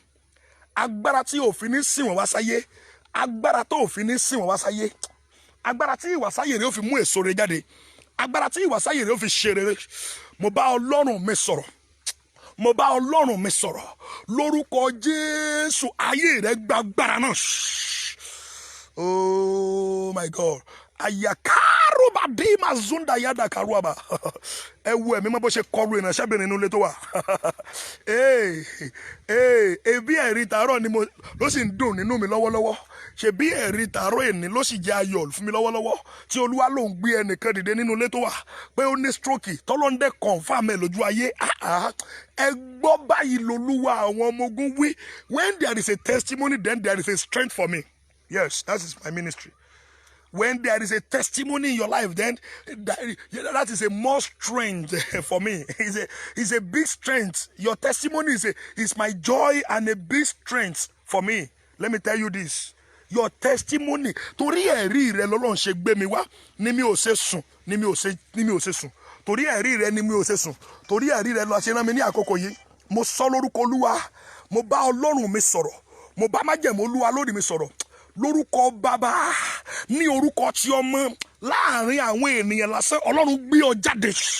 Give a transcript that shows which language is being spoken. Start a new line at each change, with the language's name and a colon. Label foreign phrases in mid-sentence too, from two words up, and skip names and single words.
Yoruba: Agbára tí ò fi ní sí wọn wá sáyé. Agbára tó fi ní sí wọn wá sáyé. Agbára tí ìwàsáyé rẹ̀ ó fi mú èso rẹ̀ jáde. Agbára tí ìwàsáyé rẹ̀ ó fi ṣe rere. Mo bá Ọlọ́run mi sọ̀rọ̀. Mo bá Ọlọ́run mi sọ̀rọ̀. Lórúkọ Jésù ayé rẹ̀ gba agbára náà.
English: Oh my God. Ayakaruba dima zunda yada karuaba.
Yoruba: Ẹ wo ẹ̀mí mọ́ bó ṣe kọlu ìránṣẹ́bìnrin nínú ilé tó wà. Ebi ẹ̀rí tàárọ̀ ni ló sì ń dùn nínú mi lọ́wọ́lọ́wọ́. Ṣé bí ẹ̀rí tàárọ̀ èní ló sì jẹ́ ayọ̀ fún mi lọ́wọ́lọ́wọ́. Tí Olúwa ló ń gbé ẹnìkan dìde nínú ilé tó wà. Pé ó ní stroke tọ́lọ́ndẹ̀ confirm ẹ̀ lójú ayé. Ẹ gbọ́ báyìí lolúwa àwọn ọmọ ogun wí.
English: When there is a testimony, then there is a strength for me. Yes, that is my ministry. When there is a testimony in your life, then that is a more strength for me. It's a big strength. Your testimony is my joy and a big strength for me. Let me tell you this. Your testimony,
Yoruba: torí ẹ̀rí rẹ lọ́lọ́run ṣe gbé mi wá, ni mi ò ṣe sùn, ni mi ò ṣe sùn. Torí ẹ̀rí rẹ ni mi ò ṣe sùn. Torí ẹ̀rí rẹ ló ṣe rán mi ní àkókò yìí. Mo sọ lórúkọ Olúwa, mo bá Ọlọ́run mi sọ̀rọ̀, mo bá májẹ̀mú Olúwa lórí mi sọ̀rọ̀. Lórúkọ Bàbá, ní orúkọ ti Ọmọ, láàrin àwọn ènìyàn lásán, Ọlọ́run gbé ọ jáde.